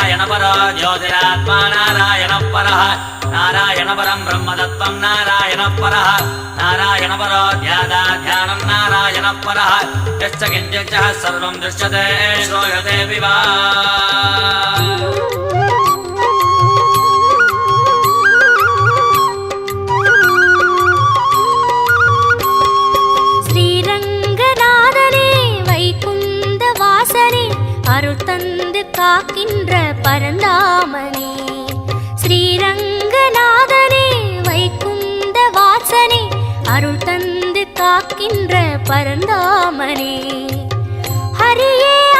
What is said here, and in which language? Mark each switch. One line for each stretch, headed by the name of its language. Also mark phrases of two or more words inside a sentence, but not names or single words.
Sanskrit: परो ज्योतिरात्मा नारायणः परः नारायणपरं ब्रह्मतत्त्वं नारायणः परः नारायणपरो ध्यानं नारायणः परः यश्च किञ्चित् सर्वं दृश्यते श्रूयते विवा
Tamil: அருள் தந்து காக்கின்ற பரந்தாமனே ஸ்ரீரங்கநாதனே வைகுந்த வாசனே அருள் தந்து காக்கின்ற பரந்தாமனே ஹரியே